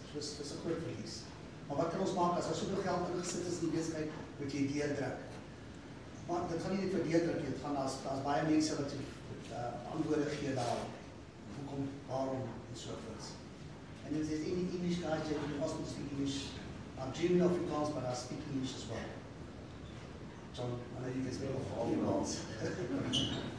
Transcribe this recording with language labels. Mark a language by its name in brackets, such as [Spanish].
[Afrikaans] So dis 'n groot verlies. Maar wat kan ons maak as daar soveel geld ingesit is in die besigheid, moet jy deurdruk. Maar dit gaan nie net vir deurdruk nie, dit gaan daar's baie mense wat antwoorde gee daar. Hoekom, waarom en so voort. [English] And if there's any English guys that you also speak English, I'm dreaming of Afrikaans, but I speak English as well. John, I know you can speak Afrikaans.